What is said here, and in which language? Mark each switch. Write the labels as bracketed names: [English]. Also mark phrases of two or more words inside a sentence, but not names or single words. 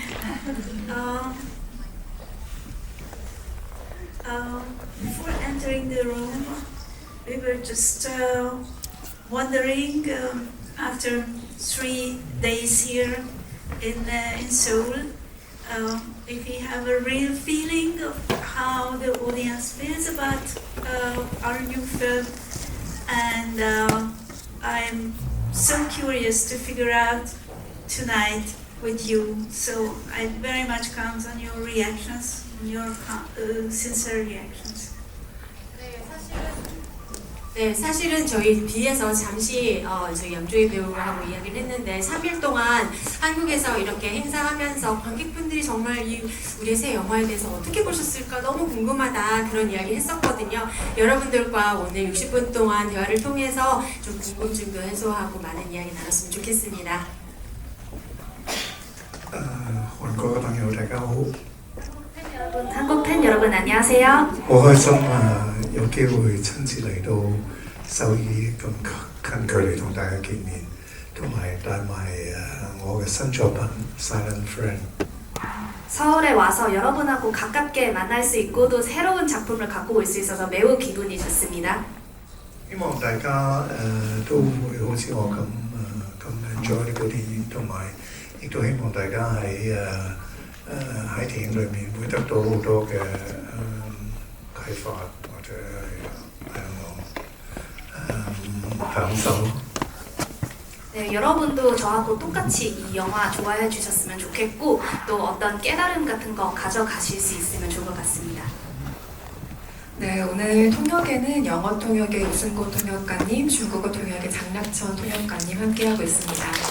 [English] Before entering the room, we were just wondering after 3 days here in Seoul, if we have a real feeling of how the audience feels about our new film, and I'm so curious to figure out tonight with you. So I very much count on your reactions, your sincere reactions. [Korean] 네, 사실은 저희 B에서 잠시 저희 양조희 배우하고 이야기를 했는데 3일 동안 한국에서 이렇게 행사하면서 관객분들이 정말 우리의 새 영화에 대해서 어떻게 보셨을까 너무 궁금하다 그런 이야기 했었거든요. 여러분들과 오늘 60분 동안 대화를 통해서 좀 궁금증도 해소하고 많은 이야기 나눴으면 좋겠습니다. [Cantonese] 韓國嘅朋友大家好， [Korean] 한국 팬 여러분 안녕하세요. [Cantonese] 好開心有機會親自嚟到首爾咁近距離同大家見面，同埋帶埋我嘅新作品《Silent Friend》。 [Korean] 서울에 와서 여러분하고 가깝게 만날 수 있고 또 새로운 작품을 갖고 올 수 있어서 매우 기분이 좋습니다. [Cantonese] 希望大家都會好似我咁enjoy呢部電影，同埋亦都希望大家喺電影裏面會得到好多嘅啟發或者享受。 [Korean] 네, 여러분도 저하고 똑같이 이 영화 좋아해 주셨으면 좋겠고 또 어떤 깨달음 같은 거 가져가실 수 있으면 좋을 것 같습니다. 네, 오늘 통역에는 영어 통역의 우승고 통역가님, 중국어 통역의 장낙천 통역가님 함께하고 있습니다.